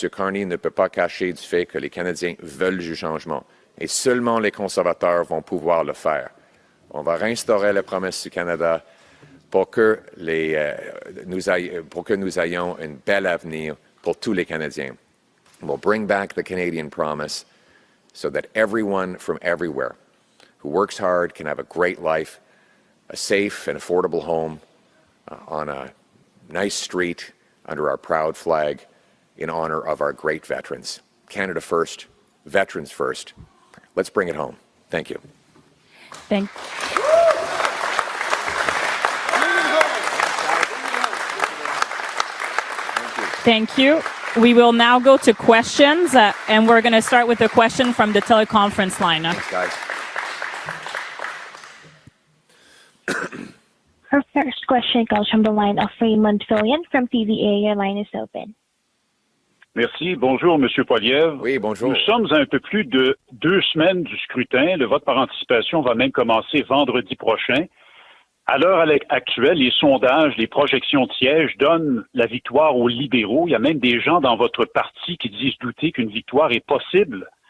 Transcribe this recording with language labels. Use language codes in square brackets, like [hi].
[fr] Carney ne peut pas cacher du fait que les Canadiens veulent du changement et seulement les conservateurs vont pouvoir le faire. On va réinstaurer la promesse du Canada pour que nous ayons un bel avenir pour tous les Canadiens. [en] We'll bring back the Canadian promise so that everyone from everywhere who works hard can have a great life, a safe and affordable home on a nice street under our proud flag in honor of our great veterans. Canada first, veterans first. Let's bring it home. Thank you. Thank you. We will now go to questions, and we're going to start with a question from the teleconference line. Thanks, guys. Our first question comes from the line of Raymond Fillion from TVA. Your line is open. [fr] Merci. Bonjour, M. Poilievre. Oui, bonjour. Nous sommes à un peu plus de 2 semaines du scrutin. Le vote par anticipation va même commencer vendredi prochain. À l'heure actuelle, les sondages, les projections de sièges donnent la victoire aux libéraux. Il y a même des gens dans votre parti qui disent douter qu'une victoire est possible.